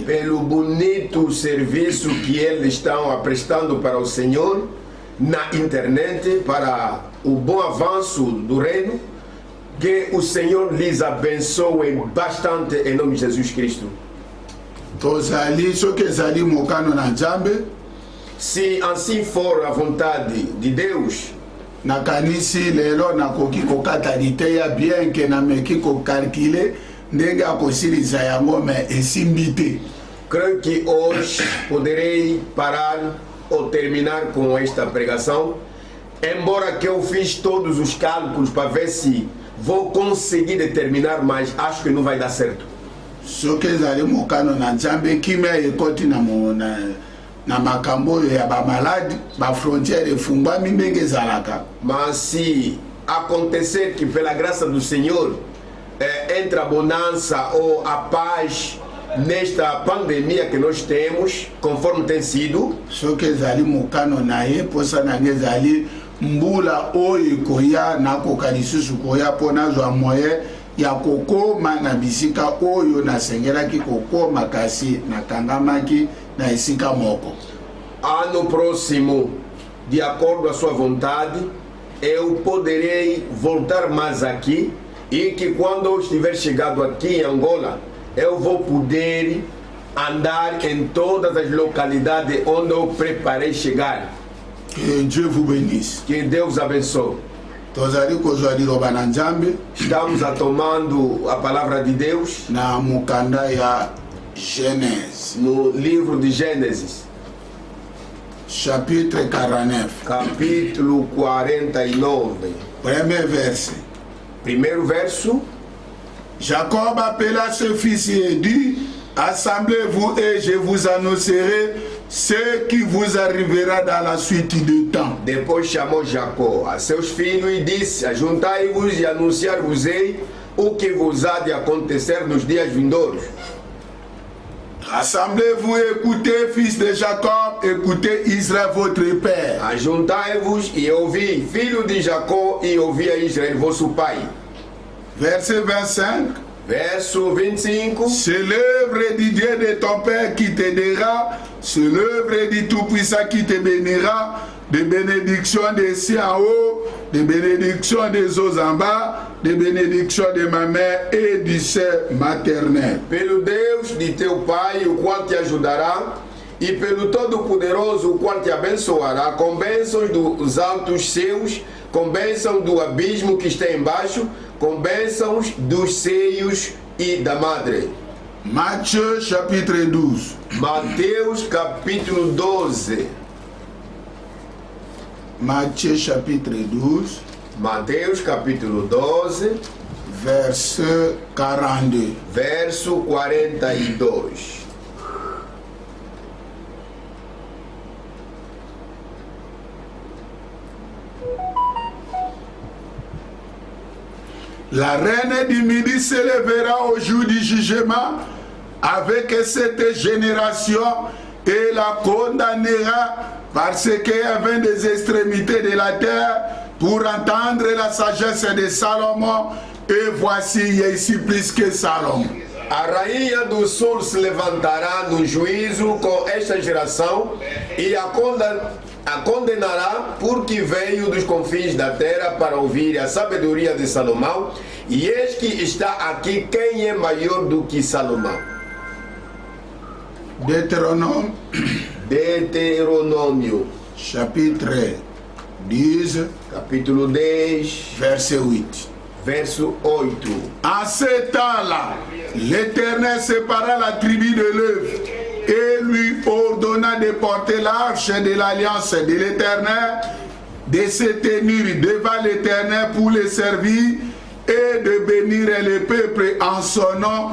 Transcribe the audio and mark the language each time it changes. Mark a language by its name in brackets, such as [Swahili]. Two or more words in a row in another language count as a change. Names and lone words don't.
[Portuguese] Pelo bonito serviço que eles estão prestando para o Senhor na internet, para o bom avanço do reino, que o Senhor lhes abençoe bastante em nome de Jesus Cristo. [Lingala] Tozali soki ezali mokano na Nzambe, [Portuguese] se assim for a vontade de Deus, [Lingala] nakanisi lelo nakoki kokata liteya [French] bien ke [Lingala] nameki kokalkile ndenge akosilisa yango me esimbi te. [Portuguese] Creio que hoje poderei parar ou terminar com esta pregação, embora que eu fiz todos os cálculos para ver se vou conseguir determinar, mas acho que não vai dar certo. [Lingala] Soki ezali mokano na Nzambe kimia ekoti na makambo ya bamaladi bafrontiere efungwami ndenge ezalaka. [Portuguese] Mas se acontecer que pela graça do Senhor entre a bonança ou a paz nesta pandemia que nós temos, conforme tem sido, [Lingala] soki ezali mokano na ye posa nange ezali mbula oyo ekoya nakoka lisusu koya mpo nazwa moye ya kokoma na bisika oyo nasengelaki kokoma kasi nakangamaki na esika moko. [Portuguese] Ano próximo, de acordo à sua vontade, eu poderei voltar mais aqui e que quando eu estiver chegado aqui em Angola, eu vou poder andar em todas as localidades onde eu preparei chegar. [French] Que Dieu vous bénisse. [Portuguese] Que Deus abençoe. Estamos tomando a palavra de Deus [Lingala] na mukanda ya Gênesis, [Portuguese] no livro de Gênesis, [French] chapitre 49, [Portuguese] capítulo 49, primeiro verso. [French] Jacob appela ses fils et dit: assemblez-vous et je vous annoncerai ce qui vous arrivera dans la suite du temps. [Portuguese] Depois chamou Jacó a seus filhos e disse: ajuntai-vos e anunciar-vos-ei o que vos há de acontecer nos dias vindouros. [French] Assemblez-vous et écoutez, fils de Jacob, écoutez Israël votre père. [Portuguese] Ajuntai-vos e ouvi, filho de Jacó, e ouvi a Israel vosso pai. [French] Verset 25. [Portuguese] Verso 25. [French] C'est l'œuvre du Dieu de ton père qui t'aidera, c'est l'œuvre du Tout-Puissant qui te bénira, des bénédictions des cieux en haut, des bénédictions des eaux en bas, des bénédictions de ma mère et du sein maternel. [Portuguese] Pelo Deus de teu pai, o qual te ajudará, e pelo Todo-Poderoso, o qual te abençoará, com bênçãos dos altos céus, com bênção do abismo que está embaixo, com bênçãos dos seios e da madre. [French] Matthieu chapitre 12. [Portuguese] Mateus capítulo 12. [French] Matthieu chapitre 12. [Portuguese] Mateus capítulo 12. [French] Verset 42. [Portuguese] Verso 42. [French] La reine du Midi se lèvera au jour du jugement avec cette génération et la condamnera parce qu'elle vient des extrémités de la terre pour entendre la sagesse de Salomon, et voici, il y a ici plus que Salomon. [Portuguese] A rainha do sul se levantará no juízo com esta geração e a condenará, porque veio dos confins da terra para ouvir a sabedoria de Salomão, e eis que está aqui quem é maior do que Salomão. Deuteronômio [French] chapitre 10, [Portuguese] capítulo 10, [French] verset 8. [Portuguese] Verso 8. [French] En ce temps-là, l'Éternel sépara la tribu de l'œuvre et lui ordonna de porter l'arche de l'alliance de l'Éternel, de se tenir devant l'Éternel pour le servir et de bénir le peuple en son nom.